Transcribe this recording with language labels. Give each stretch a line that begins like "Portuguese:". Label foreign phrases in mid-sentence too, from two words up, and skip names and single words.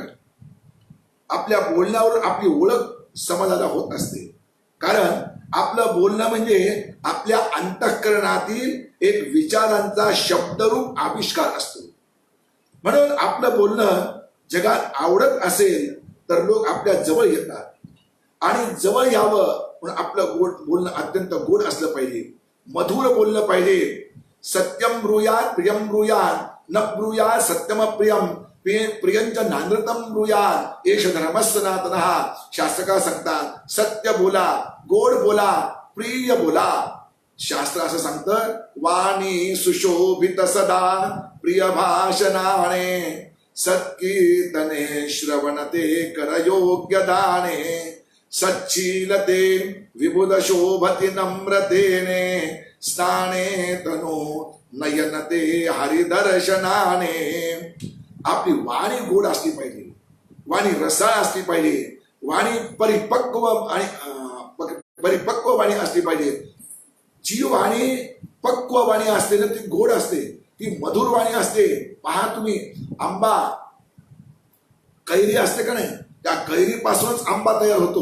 Marathi: आपल्या बोलण्यावरून आपली ओळख समाजाला होत असते, कारण आपलं बोलणं म्हणजे आपल्या अंतःकरणातील एक विचारांचा शब्दरूप आविष्कार असतो. म्हणून आपलं बोलणं जगात आवडत असेल तर लोक आपल्या जवळ येतात, आणि जवळ यावं म्हणून आपलं बोलणं अत्यंत गोड असलं पाहिजे, मधुर बोललं पाहिजे.
Sanskrit: सत्यम ब्रूयात प्रियम ब्रूयात न ब्रूयात सत्यम प्रियम प्रियंच नानृतम ब्रूयात एष धर्म सनातनः.
Marathi: शास्त्रकार सांगतात, सत्य बोला, गोड बोला, प्रिय बोला. शास्त्र असं सांगतं, वाणी सुशोभित सदा प्रिय भाषणाने सत्कीर्तने श्रवणते करयोग्य दाने सच्शीलते विबुध शोभति नम्रतेने स्नाने तनु नयनते हरिदर्शनाने. आपली वाणी गोड असली पाहिजे, वाणी रसाळ असली पाहिजे, वाणी परिपक्व वाणी असली पाहिजे. जी वाणी पक्व वाणी असते ना, ती गोड असते, ती मधुर वाणी असते. पहा तुम्ही, आंबा, कैरी असते का नाही, त्या कैरीपासूनच आंबा तयार होतो.